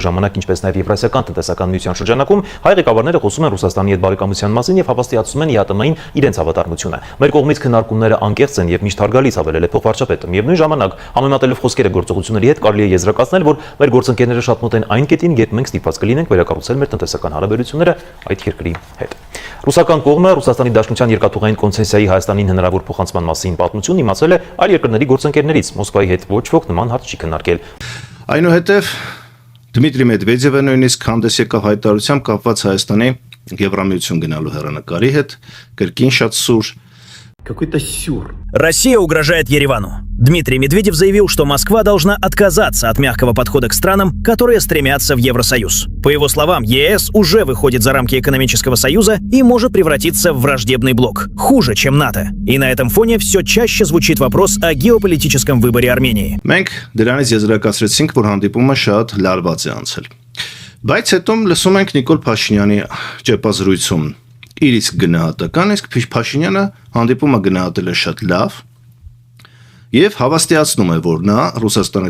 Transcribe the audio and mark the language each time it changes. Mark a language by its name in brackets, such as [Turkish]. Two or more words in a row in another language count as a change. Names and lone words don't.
[Armenian] ժամանակ, ինչպես նաև Եվրասիական տնտեսական միության շրջանակում, հայ ղեկավարները խոսում են Ռուսաստանի հետ բարեկամության մասին եւ հավաստիացնում են ԵԱՏՄ-ին իրենց հավատարմությունը։ Մեր կողմից քննարկումները անկեղծ են եւ միշտ հարգալից ավելել է փոխվարչապետը։ Միևնույն ժամանակ, համեմատելով խոսքերը գործողությունների հետ, կարելի է եզրակացնել, որ մեր գործընկերները շատ մոտ են այն կետին, երբ մենք ստիպված կլինենք վերակառուցել մեր տնտեսական հարաբերությունները այդ երկրի հետ։ Ռուսական կողմը Ռուսաստանի Դաշնության երկաթուղային կոնցեսիայի Հայաստանին հնարավոր փոխանցման մասին պատմություն իմացել է այլ երկրների գործընկերներից։ Մոսկվայի հետ ոչ ոք նման հարց չի քննարկել։ Այնուհետև Դմիտրի Մեդվեդևը նույնիսկ հանդես եկավ հայտարարությամբ կապված Հայաստանի Եվրամիություն գնալու հեռանկարի հետ, կրկին շատ սուր։ [Russian] Какой-то сюр. Россия угрожает Еревану. Дмитрий Медведев заявил, что Москва должна отказаться от мягкого подхода к странам, которые стремятся в Евросоюз. По его словам, ЕС уже выходит за рамки экономического союза и может превратиться в враждебный блок, хуже, чем НАТО. И на этом фоне все чаще звучит вопрос о геополитическом выборе Армении. [Armenian] Մենք դրանից եզրակացրեցինք, որ հանդիպումը շատ լարված է անցել։ Բայց հետո լսում ենք Նիկոլ Փաշինյանի ճեպազրույցում իր իսկ գնահատական, իսկ Փաշինյանը հանդիպումը գնահատել է շատ լավ եւ հավաստիացնում է, որ նա Ռուսաստանի